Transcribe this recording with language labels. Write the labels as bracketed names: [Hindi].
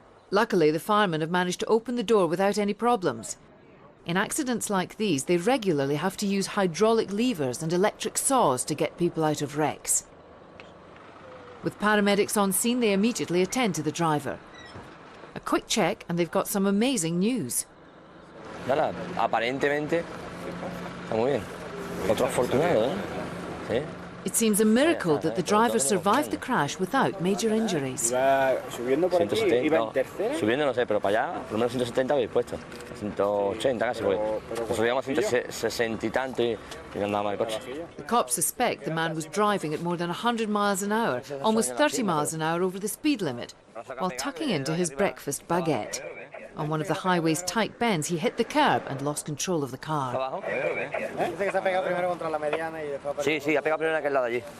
[English] Luckily, the firemen have managed to open the door without any problems. In accidents like these, they regularly have to use hydraulic levers and electric saws to get people out of wrecks. With paramedics on scene, they immediately attend to the driver. A quick check and they've got some amazing news. [Spanish] Nada, aparentemente está muy bien. Otro afortunado, ¿eh? Sí. [English] It seems a miracle that the driver survived the crash without major injuries. [Spanish] Subiendo por aquí, iba en tercera. Subiendo no sé, pero para allá, por lo menos 170 habéis puesto. 180 casi, porque nos subíamos a 160 y tanto y no andaba mal el coche. [English] The cops suspect the man was driving at more than 100 miles an hour, almost 30 miles an hour over the speed limit, while tucking into his breakfast baguette. On one of the highway's tight bends, he hit the curb and lost control of the car. [Spanish] Sí, sí, ha pegado primero en aquel lado allí.